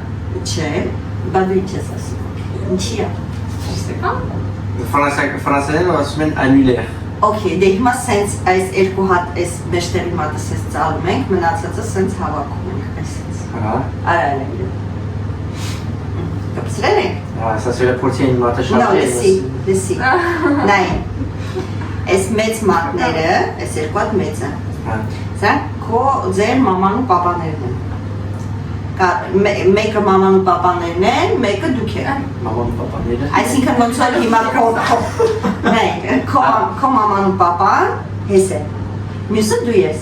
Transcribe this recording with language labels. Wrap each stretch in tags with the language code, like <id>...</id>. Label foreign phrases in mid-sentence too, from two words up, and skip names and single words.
<hy>Չէ, բա դու ինչ ես ասում։ Ինչի է։ Ֆրանսերեն ասում են annulaire։ Okay, դե հիմա սենց այս երկու հատ այս մեջտեղի մատը սենց ծալում ենք, մնացածը սենց հավաքում ենք, այսենց։ Հա։ Արալ ենք։ Կպցրել ենք։</hy> <fr>Ah, ça c'est la protéine</fr> <hy>մատը շատ No, լսի։ Նայ։ Այս մեծ մատները, այս երկու հատ մեծը։ Հա։ Սա քո ձեր մաման ու պապաներն են։ Մեկը մաման ու պապաներն են, մեկը դուք եք։ Մաման պապաները։ Այսինքն ոնց որ հիմա քո մաման ու պապան ես է։ Մյուսը դու ես։</hy>